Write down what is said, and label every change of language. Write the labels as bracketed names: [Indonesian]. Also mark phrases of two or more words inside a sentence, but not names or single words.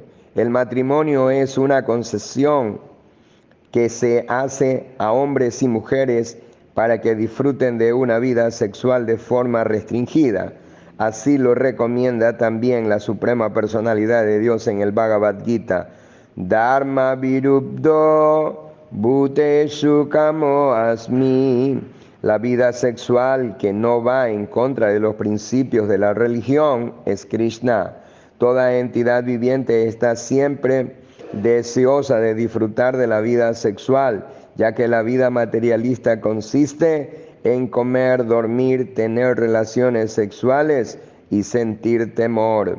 [Spanish] El matrimonio es una concesión que se hace a hombres y mujeres para que disfruten de una vida sexual de forma restringida. Así lo recomienda también la Suprema Personalidad de Dios en el Bhagavad Gita. [Sanskrit] धर्माविरुद्धो भूतेषु कामोऽस्मि. [Spanish] La vida sexual que no va en contra de los principios de la religión es Krishna. Toda entidad viviente está siempre deseosa de disfrutar de la vida sexual, ya que la vida materialista consiste en comer, dormir, tener relaciones sexuales y sentir temor.